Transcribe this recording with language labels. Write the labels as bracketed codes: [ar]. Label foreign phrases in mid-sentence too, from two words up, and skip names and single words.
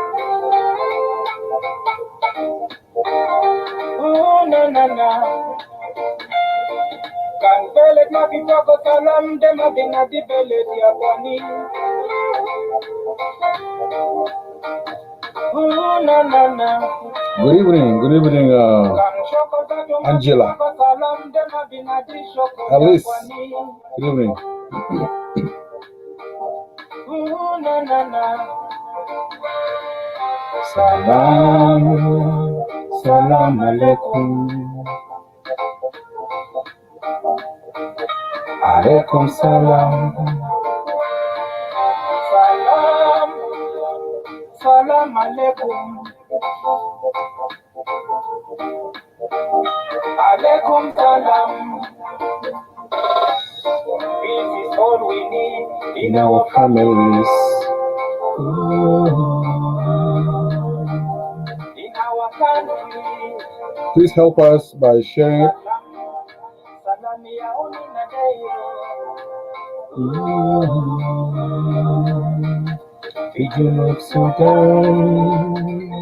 [en] na na na kan belet mafifogo salam dema binadi belet ya kwani na na na. Good evening, Angela. Alice, good evening. [ar] سلام عليكم. عليكم سلام. سلام عليكم. عليكم سلام. [en] Peace is all we need in our families. In our country. Please help us by sharing it. Region of Sudan.